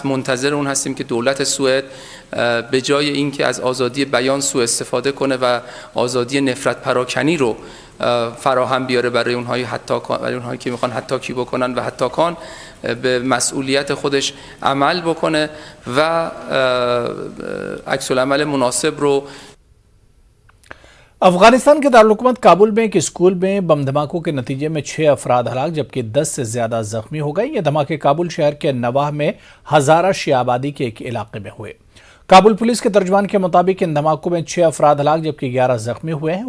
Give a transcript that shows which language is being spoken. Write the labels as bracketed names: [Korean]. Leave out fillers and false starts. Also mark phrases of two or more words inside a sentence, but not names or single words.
[Persian] منتظر اون هستیم که دولت سوئد به جای اینکه از آزادی بیان سوء استفاده کنه و آزادی نفرت پراکنی رو فراهم بیاره برای اونهایی که میخوان حتاکی بکنن و حتاکان به مسئولیت خودش عمل بکنه و عکس العمل مناسب رو [Urdu] افغانستان کے دارالکابل میں ایک اسکول میں بم دھماکوں کے نتیجے میں 6 افراد ہلاک جبکہ 10 سے زیادہ زخمی ہو گئے. یہ دھماکے کابل شہر کے نواح میں ہزارہ شیعہ آبادی کے ایک علاقے میں ہوئے. کابل پولیس کے ترجمان کے مطابق ان دھماکوں میں 6 افراد ہلاک جبکہ 11 زخمی ہوئے ہیں.